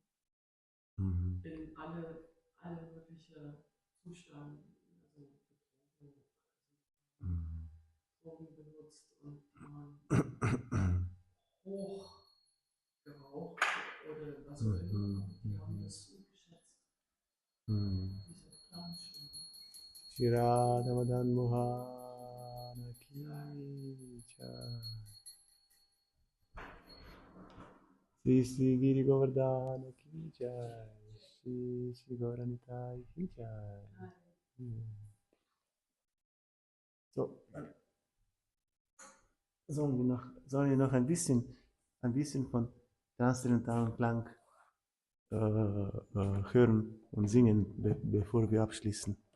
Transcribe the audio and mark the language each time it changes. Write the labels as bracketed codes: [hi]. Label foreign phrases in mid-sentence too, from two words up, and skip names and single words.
[de] In alle möglichen Zustände, also Drogen benutzt und hoch geraucht oder was auch immer. Die haben das so geschätzt. Diese Planschen. [hi] Shri Madan Mohana की जय. Sri Giri Govardhana की जय. Sri Gauranitai की जय. [de] So, sollen wir noch ein bisschen von transzendentalen Klang hören und singen, bevor wir abschließen.